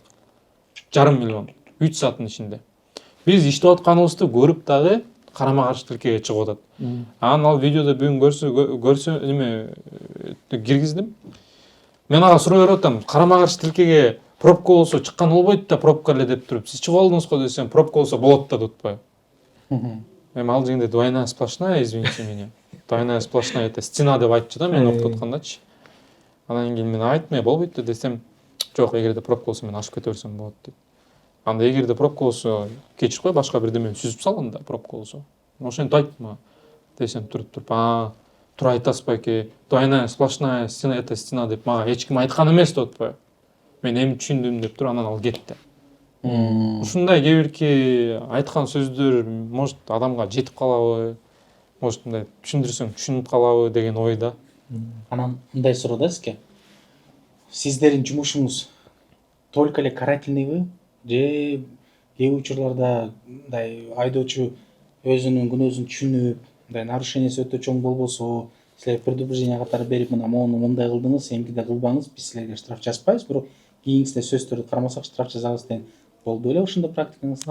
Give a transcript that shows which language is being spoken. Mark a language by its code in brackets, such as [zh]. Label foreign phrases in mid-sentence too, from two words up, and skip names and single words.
[ky] Жарым миллион 3 сааттын ичинде. Биз иштеп атканыбызды көрүп дагы карама каршы тилкеге чыгып атат. Анан ал видеодо бүгүн көрсө неме киргиздим. Мен ага суроо берип атам. Карама каршы тилкеге пробка болсо чыккан болбойт да, пробка эле деп туруп. Сиз чыгып алдыңыз го десем, пробка болсо болот да деп атпайбы. Эми ал жерде [ru] двойная сплошная, извините меня. Двойная сплошная это стена [ky] деп айтчу да, мен окутуп аткандачы. Анан кийин мен айтмай болбойт да десем, жок, эгерде пробка болсо мен ашып кете берсем болот дейт. Анда эгерде пробка болсо, кечир кой, башка бирдемени сүзүп салгын да, пробка болсо. Ошентип айтты мага. Десем туруп, туура айтасыз байке. [ru] Двойная сплошная стена это стена [ky] деп мага эч ким айткан эмес деп атпайбы. Мен эми түшүндүм деп туруп анан ал кетти. Ушундай кээ бирки айткан сөздөр может адамга жетип калабы, может мындай түшүндүрсөң түшүнүп калабы деген ойда. Анан мындай суроо да сизге. Сиздердин жумушуңуз только эле карательныйбы же кээ учурларда мындай айдоочу өзүнүн күнөөсүн түшүнүп, мындай нарушениясы өтө чоң болбосо, силерге предупреждение катары берип, мына моуну мындай кылдыңыз, эмгиде кылбаңыз, биз силерге штраф жазбайбыз, бирок кийинкисинде сөздөрдү карамасак штраф жазабыз деген болду беле ошондо практикаңызда?